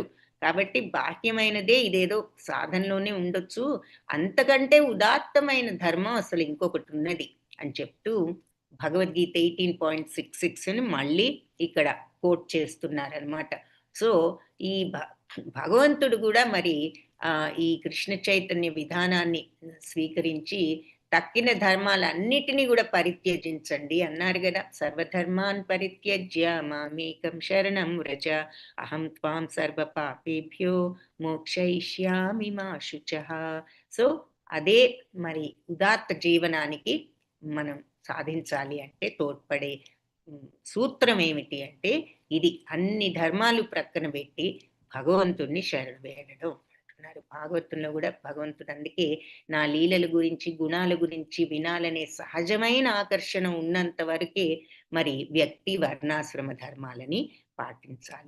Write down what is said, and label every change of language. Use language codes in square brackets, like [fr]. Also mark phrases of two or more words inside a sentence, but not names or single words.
[te] కాబట్టి బాహ్యమైనదే ఇదేదో సాధనలోనే ఉండొచ్చు, అంతకంటే ఉదాత్తమైన ధర్మం అసలు ఇంకొకటి ఉన్నది అని చెప్తూ భగవద్గీత 18.66 మళ్ళీ ఇక్కడ కోట్ చేస్తున్నారనమాట. సో ఈ భగవంతుడు కూడా మరి ఈ కృష్ణ చైతన్య విధానాన్ని స్వీకరించి తక్కిన ధర్మాలన్నిటినీ కూడా పరిత్యజించండి అన్నారు కదా. [sa] సర్వధర్మాన్ పరిత్యజ్య మామేకం శరణం వ్రజ అహం త్వాం సర్వ పాపేభ్యో మోక్షయిష్యామి మా శుచః. [te] సో అదే మరి ఉదాత్త జీవనానికి మనం సాధించాలి అంటే తోడ్పడే సూత్రం ఏమిటి అంటే ఇది అన్ని ధర్మాలు ప్రక్కన పెట్టి భగవంతుణ్ణి శరణు వేడడం అంటున్నారు. భాగవతంలో కూడా భగవంతుడు అందుకే నా లీలల గురించి గుణాల గురించి వినాలనే సహజమైన ఆకర్షణ ఉన్నంత వరకే మరి వ్యక్తి వర్ణాశ్రమ ధర్మాలని పాటించాలి.